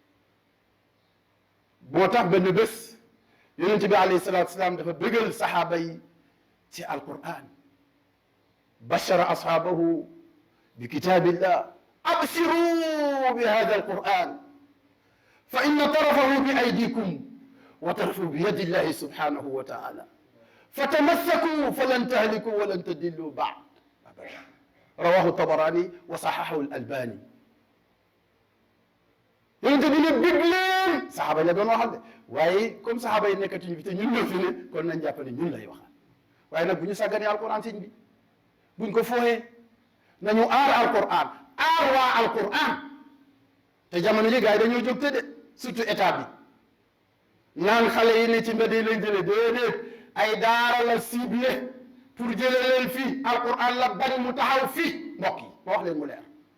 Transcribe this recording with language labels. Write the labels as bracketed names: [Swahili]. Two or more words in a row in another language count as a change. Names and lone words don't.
[Wolof] moo tax benn bés yonente bi [Arabic] عليه الصلاة والسلام [Wolof] dafa bëggal saxaaba yi ci alquran [Arabic] بشر أصحابه بكتاب الله أبشروا بهذا القرآن فإن طرفه بأيديكم وطرفه بيد الله سبحانه وتعالى فتمسكوا فلن تهلكوا ولن تدلوا بعد رواه الطبراني وصححه الألباني [Wolof] yonente bi ne bég leen saxaaba yi la doon waxal de waaye comme saxaaba yi nekkatuñu fi te ñun ñoo fi ne kon nañ jàpp ne ñun lay waxal waaye nag bu ñu sàgganee alquran sëñ bi buñ ko fooyee nañu aar alquran aar waa alquran te jamono ji gars yi dañoo jóg te de surtout état bi naan xale yi ne ci mbedd yi lañ jëlee déedéet ay daara la [French] ciblé pour [Wolof] jëlee leen fii alquran la bañ mu taxaw fii mbokk yi ma wax leen mu leer